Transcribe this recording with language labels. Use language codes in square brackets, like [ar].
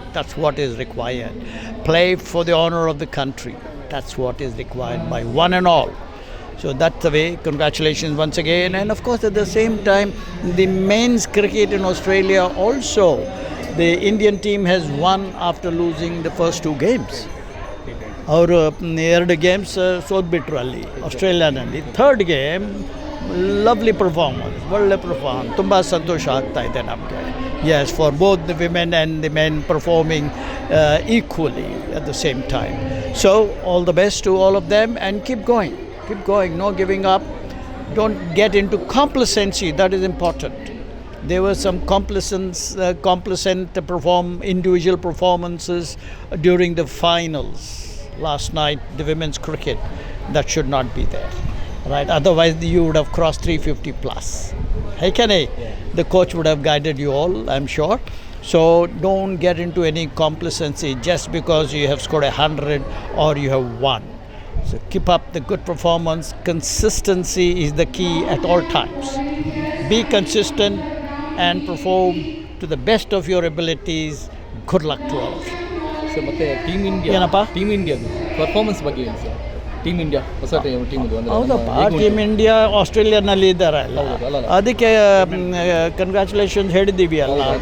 [en] That's what is required. Play for the honour of the country. That's what is required by one and all. So that's the way. Congratulations once again. And of course at the same time, the men's cricket in Australia also, the Indian team has won after losing the first 2 games. [kn] ಅವರು 2 games ಸೋತ್ಬಿಟ್ರು ಅಲ್ಲಿ ಆಸ್ಟ್ರೇಲಿಯಾನಲ್ಲಿ. [en] 3rd game lovely performance, ಒಳ್ಳೆ performance. [kn] ತುಂಬ ಸಂತೋಷ ಆಗ್ತಾ ಇದೆ ನಮಗೆ. [en] Yes, for both the women and the men performing equally at the same time. So all the best to all of them and keep going, no giving up. Don't get into complacency, that is important. There were some complacent individual performances during the finals last night, the women's cricket. That should not be there, right? Otherwise you would have crossed 350 plus. Hey Kenny, the coach would have guided you all, I'm sure. So don't get into any complacency just because you have scored 100 or you have won. So keep up the good performance. Consistency is the key at all times. Be consistent and perform to the best of your abilities. Good luck to all of you. [kn] Sir ಮತ್ತೆ team ಇಂಡಿಯಾದ performance ಬಗ್ಗೆ ಏನು sir? Team India ಹೊಸ team ಇದು ಅಂದರೆ ಹೌದಪ್ಪ, team India ಆಸ್ಟ್ರೇಲಿಯಾನಲ್ಲಿ ಇದ್ದಾರೆ ಅಲ್ಲ, ಅದಕ್ಕೆ ಕಂಗ್ರ್ಯಾಚುಲೇಷನ್ಸ್ ಹೇಳಿದ್ದೀವಿ ಅಲ್ಲ.